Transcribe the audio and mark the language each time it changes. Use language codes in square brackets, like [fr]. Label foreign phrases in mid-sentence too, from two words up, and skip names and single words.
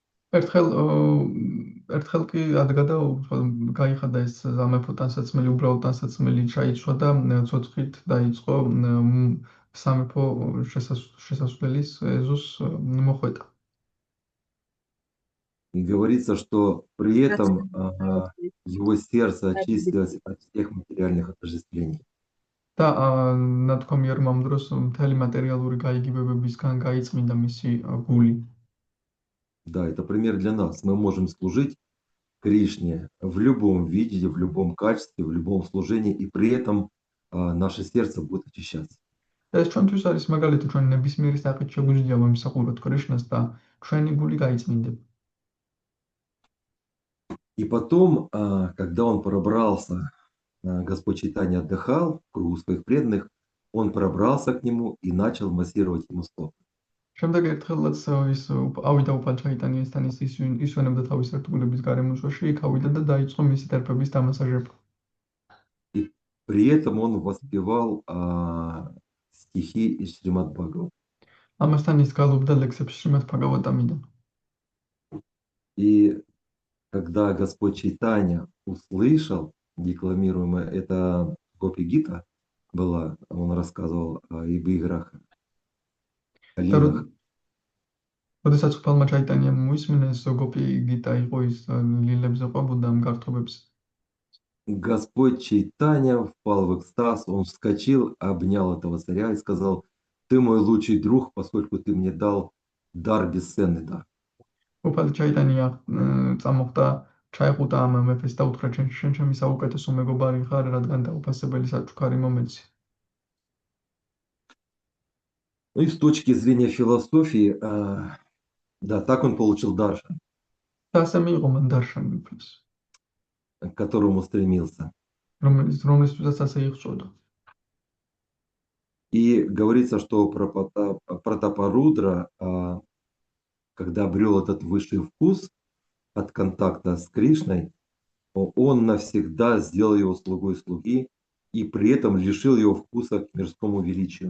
[ka] ერთხელ კი ადგადა, გაიხადა ეს სამეფო ტანსაცმელი, უბრალოდ ტანსაცმელი ჩაიცვა და ცოცხლით დაიწყო სამეფო შესასვლელის ეზოს მოხვედა. [ru] И говорится, что при этом его сердце очистилось от всех материальных отождествлений. [ka] და ნათქვამია, რომ ამ დროს მთელი მატერიალური გაიგივებებისგან გაიწმინდა მისი გული. [ru] Да, это пример для нас. Мы можем служить Кришне в любом виде, в любом качестве, в любом служении, и при этом наше сердце будет очищаться. [ka] ეს ჩვენთვის არის მაგალითი, ჩვენ ნებისმიერი საკითხი შეგვიძლია ვიმსახუროთ კრიშნას და ჩვენი გული გაიწმინდება. [ru] И потом, когда он пробрался, Господь Чайтанья отдыхал в кругу своих преданных, он пробрался к нему и начал массировать ему стопы. [ka] შემდეგ ერთხელაც ის ავიდა უფალ ჩაიტანიასთან ისვენებდა თავის ერთგულების გარემოში, იქ ავიდა და დაიწყო მისი ტერფების დამასაჟება. [ru] И при этом он воспевал стихи из Шримад Бхагават. [ka] ამასთან ის გალობდა ლექსებს შრიმად ბჰაგავატამიდან. [ru] И когда Господь Чайтанья услышал декламируемое, это Гопи Гита была, он рассказывал об играх, о лилах. [ka] როდესაც უფალმა ჩაიტანიამ მოისმინეს, გოპი გიტა იყო ის ლილებზე ყვებოდა ამ გართობებს. [ru] Господь Чайтанья впал в экстаз, он вскочил, обнял этого царя и сказал: «Ты мой лучший друг, поскольку ты мне дал дар, бесценный дар». [ka] უფალი ჩაიტანია წამოხდა, ჩაეხუტა ამ მეფეს და უთხრა: შენ ჩემი საუკეთესო მეგობარი ხარ, რადგან დაუფასებელი საჩუქარი მომეცი. [ru] Ну и с точки зрения философии, да, так он получил даршан, [ka] და ასე მიიღო მან დარშანი უფლის, [ru] к которому стремился. [ka] რომლისთვისაც ასე იღწოდა. [ru] И говорится, что Пратапарудра, когда обрел этот высший вкус от контакта с Кришной, он навсегда сделал его слугой слуги и при этом лишил его вкуса к мирскому величию.